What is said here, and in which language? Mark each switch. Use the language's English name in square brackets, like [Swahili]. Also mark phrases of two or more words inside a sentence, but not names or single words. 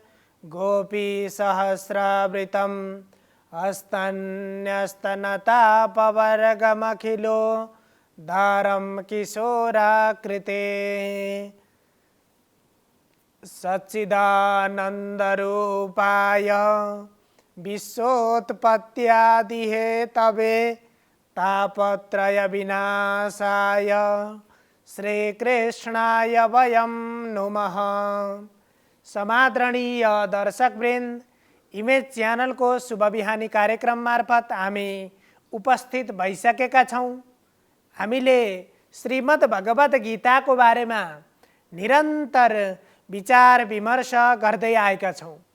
[Sanskrit] गोपीसहस्रावृतम् अस्तन्यस्तनतापवर्गमखिलो दारं किशोराकृते सच्चिदानन्दरूपाय विश्वोत्पत्त्यादिहेतवे तापत्रय विनाशाय श्रीकृष्णाय वयं नुमः। [Nepali] समादरणीय दर्शकवृन्द, इमेज च्यानल को शुभ बिहानी कार्यक्रम मार्फत हामी उपस्थित भइसकेका छौं। हामीले श्रीमद् भगवत गीता को बारेमा निरन्तर विचार विमर्श गर्दै आएका छौं।